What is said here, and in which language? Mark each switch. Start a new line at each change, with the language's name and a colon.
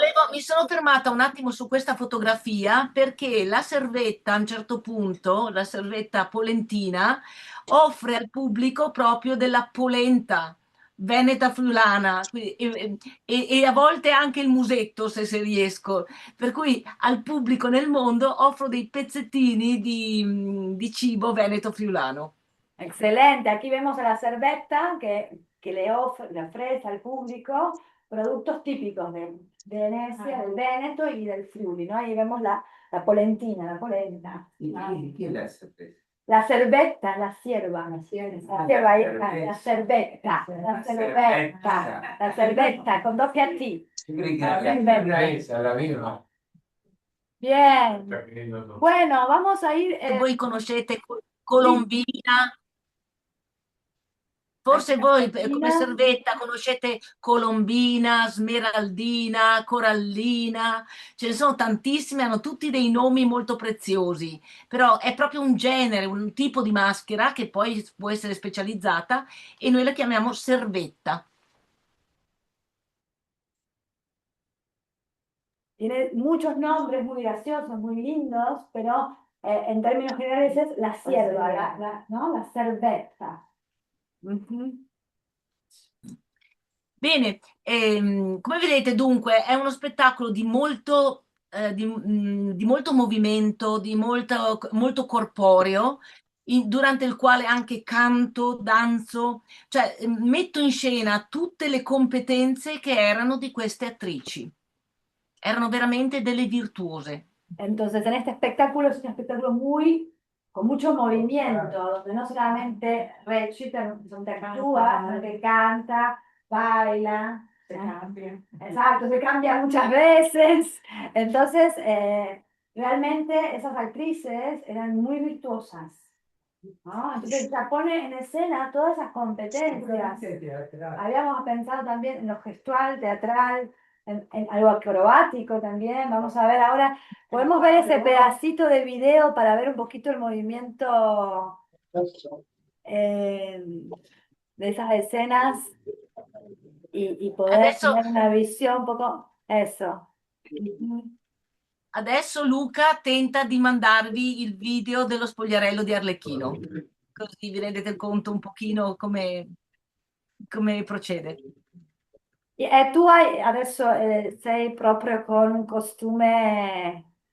Italian: Mi sono fermata un attimo su questa fotografia perché la servetta a un certo punto, la servetta polentina, offre al pubblico proprio della polenta veneta friulana e a volte anche il musetto se riesco. Per cui al pubblico nel mondo offro dei pezzettini di cibo veneto friulano.
Spanish: Excelente, aquí vemos a la cervetta que le ofrece al público productos típicos de Venecia, del Veneto y del Friuli, ¿no? Ahí vemos la polentina, la polenta. ¿Qué la cerveza? La cervetta, la cierva, la cierva, ahí está, la cervetta, la cervetta,
Italian: con doppia T.
Spanish: Yo creí que era esa, la misma. Bien, bueno, vamos a ir...
Italian: Voi conoscete Colombina? Forse voi come servetta conoscete Colombina, Smeraldina, Corallina, ce ne sono tantissime, hanno tutti dei nomi molto preziosi, però è proprio un genere, un tipo di maschera che poi può essere specializzata e noi la chiamiamo servetta.
Spanish: Tiene muchos nombres muy graciosos, muy lindos, pero en términos generales es la cierva, ¿no? La cervetta.
Italian: Bene, come vedete dunque è uno spettacolo di molto, di molto movimento, di molto corporeo, durante il quale anche canto, danzo, cioè metto in scena tutte le competenze che erano di queste attrici. Erano veramente delle virtuose.
Spanish: Entonces, en este espectáculo es un espectáculo con mucho movimiento, donde no solamente recita, donde actúa, sino que canta, baila. Se cambia. Exacto, se cambia muchas veces. Entonces, realmente esas actrices eran muy virtuosas, ¿no? Entonces, ya pone en escena todas esas competencias. Habíamos pensado también en lo gestual, teatral, en algo acrobático también. Vamos a ver ahora, podemos ver ese pedacito de video para ver un poquito el movimiento de esas escenas y poder tener una visión un poco, eso.
Italian: Adesso Luca tenta di mandarvi il video dello spogliarello di Arlecchino, così vi rendete conto un pochino come procede. E tu adesso sei proprio con un costume